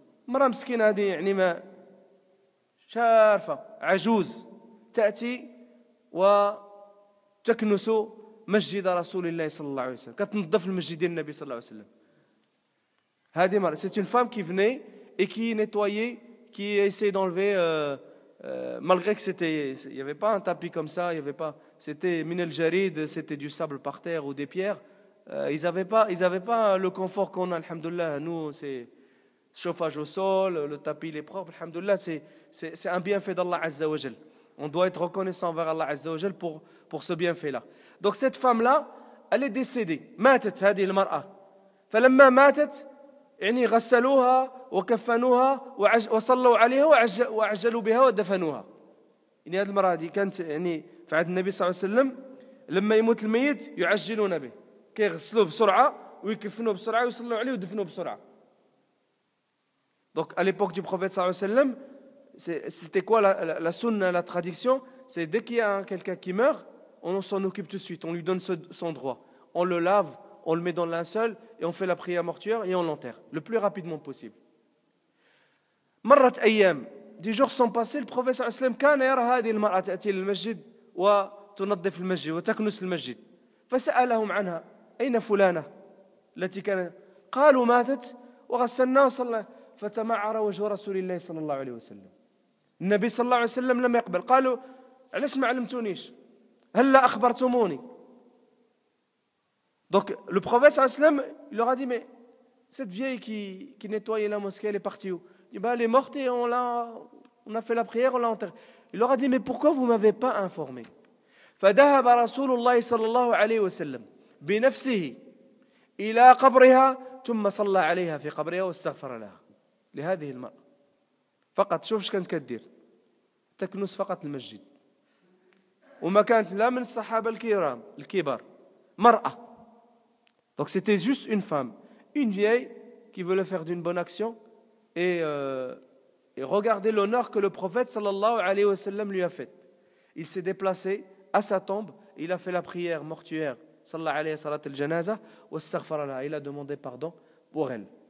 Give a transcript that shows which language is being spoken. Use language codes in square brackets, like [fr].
[ar] مرأة مسكينة هذه يعني ما شارفة عجوز تأتي وتكنس مسجد رسول الله صلى الله عليه وسلم. كتنظف المسجد النبي صلى الله عليه وسلم. هذه مرأة [fr] c'est une femme qui venait et qui nettoyait, qui essayait d'enlever malgré que il n'y avait pas un tapis comme ça, il y avait pas, c'était [ar] minel jarid, [fr] c'était du sable par terre ou des pierres. Ils n'avaient pas le confort qu'on a, alhamdoulilah. Nous, c'est chauffage au sol, le tapis il est propre, alhamdoulilah. C'est un bienfait d'Allah Azza wa Jal. On doit être reconnaissant envers Allah Azza wa Jal pour ce bienfait-là. Donc cette femme-là, elle est décédée. [ar] ماتت هذه المرأة. فلما ماتت يعني غسلوها وكفنوها وصلوا عليها وعجلوا بها ودفنوها. يعني هذه المرأة دي كانت يعني في عهد النبي صلى الله عليه وسلم لما يموت الميت يعجلون به. كيغسلوه بسرعة ويكفنوه بسرعة ويصلوا عليه ويدفنوه بسرعة. [fr] Donc à l'époque du prophète sallallahu alayhi wa sallam, c'était quoi la sunna, la tradition? C'est dès qu'il y a quelqu'un qui meurt, on s'en occupe tout de suite, on lui donne son droit. On le lave, on le met dans le linceul et on fait la prière mortuaire et on l'enterre le plus rapidement possible. [ar] مرت أيام, [fr] des jours sont passés, le prophète [ar] sallallahu alayhi wa sallam كان يرى هذه المرأة تأتي للمسجد وتنظف المسجد وتكنس المسجد. فسألهم عنها أين فلانة التي كانت قالوا ماتت وغسلناها وصلى فتمعر وجه رسول الله صلى الله عليه وسلم. النبي صلى الله عليه وسلم لم يقبل. قالوا علاش ما علمتونيش هلا أخبرتموني. [fr] Donc le prophète sallallahu alayhi wa sallam il leur a dit mais cette vieille qui nettoyait la mosquée elle est partie où? Il dit bah elle est morte et on a fait la prière, on l'a enterrée. Il leur a dit mais pourquoi vous m'avez pas informé? [ar] فذهب رسول الله صلى الله عليه وسلم بنفسه إلى قبرها ثم صلى عليها في قبرها واستغفر لها لهذه المرأة. فقط شوف ايش كانت كدير, تكنس فقط المسجد, وما كانت لا من الصحابة الكبار, مرأة. [fr] Donc c'était juste une femme, une vieille qui voulait faire d'une bonne action et regardez l'honneur que le prophète sallallahu alayhi wa sallam lui a fait. Il s'est déplacé à sa tombe, il a fait la prière mortuaire, sallallahu alayhi wa salat al-janaza, [ar] wa astaghfara laha, [fr] il a demandé pardon pour elle.